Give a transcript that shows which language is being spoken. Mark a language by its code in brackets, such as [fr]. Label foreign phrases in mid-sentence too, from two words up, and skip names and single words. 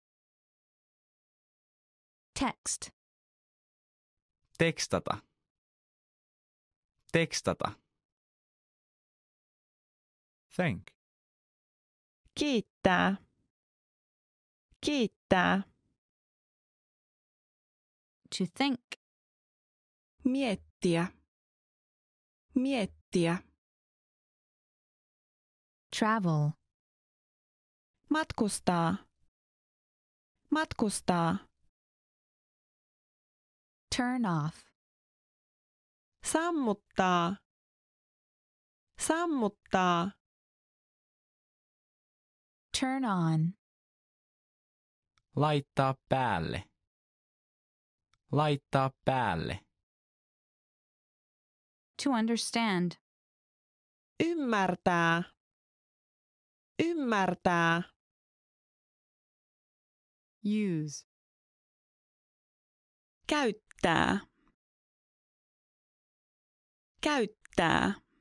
[en] Text. [fi] Tekstata. Tekstata. [en] Thank. [fi] Kiittää. Kiittää. [en] To think. [fi] Miettiä. Miettiä. [en] Travel. [fi] Matkustaa. Matkustaa. [en] Turn off. [fi] Sammuttaa. Sammuttaa. [en] Turn on. [fi] Laittaa päälle. Laittaa päälle. [en] To understand. [fi] Ymmärtää. Ymmärtää. [en] Use. [fi] Käyttää. Käyttää.